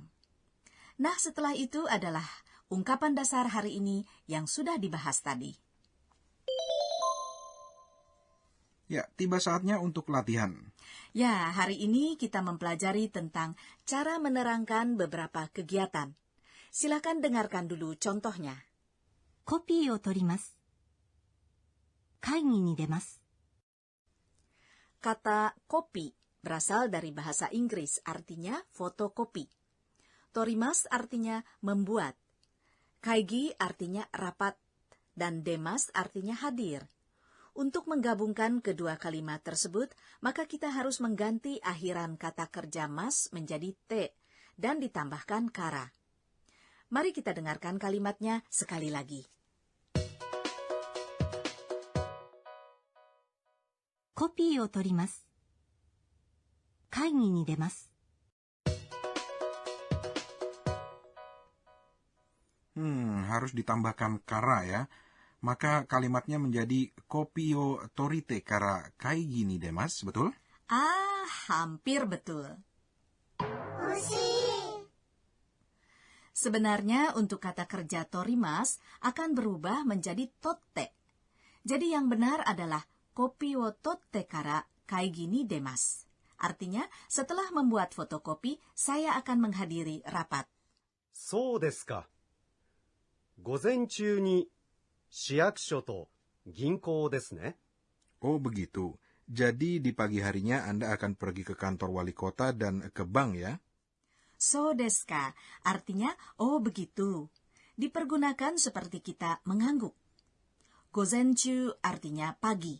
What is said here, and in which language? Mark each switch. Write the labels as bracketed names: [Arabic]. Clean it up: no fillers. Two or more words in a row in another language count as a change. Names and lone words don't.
[Indonesian] Nah, setelah itu adalah ungkapan dasar hari ini yang sudah dibahas tadi. Ya, tiba saatnya untuk latihan. Ya, hari ini kita mempelajari tentang cara menerangkan beberapa kegiatan. Silakan dengarkan dulu contohnya. [Japanese] コピーを取ります。会議に出ます。 [Indonesian] Kata kopi berasal dari bahasa Inggris, artinya fotokopi. Torimas artinya membuat. Kaigi artinya rapat. Dan demas artinya hadir. Untuk menggabungkan kedua kalimat tersebut, maka kita harus mengganti akhiran kata kerja mas menjadi te dan ditambahkan kara. Mari kita dengarkan kalimatnya sekali lagi. [Japanese] コピーを取ります。会議に出ます。 [Indonesian] Harus ditambahkan kara ya. Maka kalimatnya menjadi [Japanese] コピーをとりてから会議に出ます, [Indonesian] betul? Hampir betul. Sebenarnya untuk kata kerja torimas akan berubah menjadi totte. Jadi yang benar adalah [Japanese] コピーを取ってから会議に出ます. [Indonesian] Artinya, setelah membuat fotokopi, saya akan menghadiri rapat. [Japanese] そうですか。午前中に市役所と銀行ですね。 [Indonesian] Oh begitu. Jadi di pagi harinya Anda akan pergi ke kantor wali kota dan ke bank ya? [Japanese] そうですか, [Indonesian] artinya, oh begitu. Dipergunakan seperti kita mengangguk. Gozenchu artinya pagi.